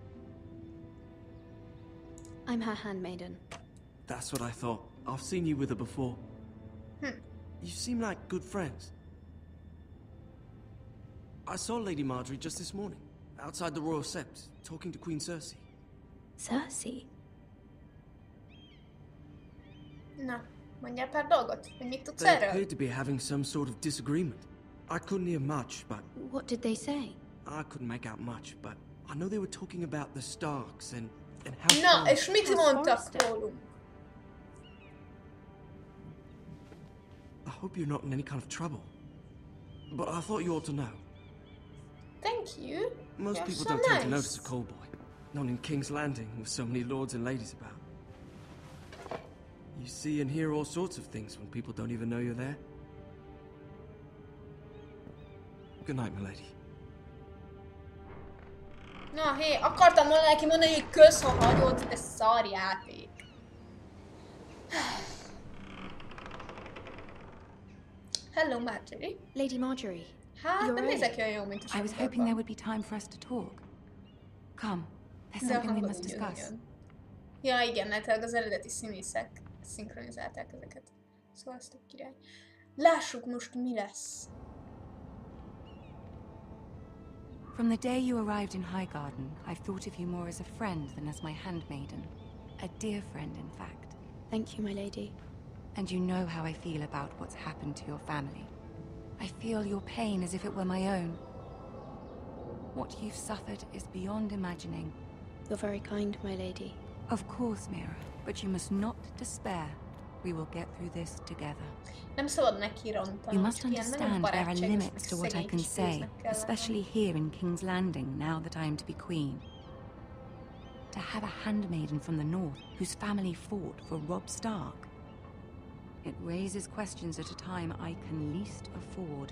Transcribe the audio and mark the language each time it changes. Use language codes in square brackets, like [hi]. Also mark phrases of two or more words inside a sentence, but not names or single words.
[en] I'm her handmaiden. That's what I thought. I've seen you with her before. You seem like good friends. I saw Lady Margaery just this morning, outside the Royal Sept, talking to Queen Cersei. Cersei? [hu] Na, mondjál pár dolgot, hogy mit tudsz [en] They [hu] erről? [en] appeared to be having some sort of disagreement. I couldn't hear much, but What did they say? I couldn't make out much, but I know they were talking about the Starks and how [hu] Na, [en] far- [hu] és mit [en] House [hu] mondtak [en] Forrester. [hu] rólunk? [en] I hope you're not in any kind of trouble. But I thought you ought to know. Thank you. Most You're people so don't tend to nice. notice a call boy. Not in King's Landing with so many lords and ladies about. You see and hear all sorts of things when people don't even know you're there. Good night, milady. [hu] Na, hé, akartam volna neki mondani, hogy kösz, ha hagyod, de szar játék. [en] Hello, Margaery. Lady Margaery, [hu] Hát, nem nézek olyan jó, mint a [en] I was hoping there would be time for us to talk. Come, there's something we must discuss. [hu] Ja, igen, mert az eredeti színészek szinkronizálták ezeket. Szóval ez tök király. Lássuk most, mi lesz. [en] From the day you arrived in Highgarden, I've thought of you more as a friend than as my handmaiden. A dear friend, in fact. Thank you, my lady. And you know how I feel about what's happened to your family. I feel your pain as if it were my own. What you've suffered is beyond imagining. You're very kind, my lady. Of course, Mira, but you must not despair. We will get through this together. [hu] Nem szabad neki rontani. [en] You must understand there are limits to what I can say, especially here in King's Landing, now that I am to be queen. To have a handmaiden from the north whose family fought for Robb Stark. It raises questions at a time I can least afford.